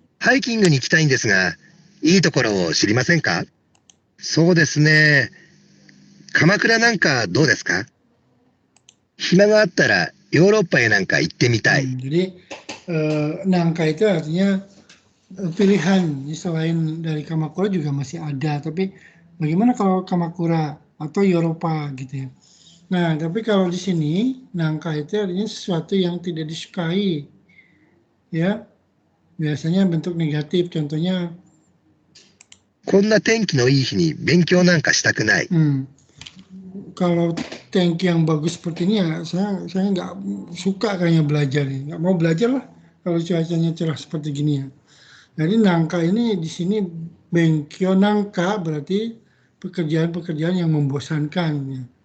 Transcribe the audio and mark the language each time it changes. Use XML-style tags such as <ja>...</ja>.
<ja>ハイキングに行きたいんですが、いいところを知りませんか？そうですね。鎌倉なんかどうですか？暇があったらヨーロッパへなんか行ってみたい。</ja> <id>Jadi nangka itu artinya pilihan selain dari Kamakura juga masih ada, tapi bagaimana kalau Kamakura atau Eropa gitu ya. Nah, tapi kalau di sini nangka itu artinya sesuatu yang tidak disukai, ya biasanya bentuk negatif. Contohnya</id> <ja>こんな天気のいい日に勉強なんかしたくない。</ja> <id>kalau tank yang bagus seperti ini ya saya nggak suka kayaknya belajar, nggak mau belajar lah kalau cuacanya cerah seperti gini ya. Jadi nangka ini di sini</id> <ja>benkyo nangka</ja> <id>berarti pekerjaan-pekerjaan yang membosankan ya.</id>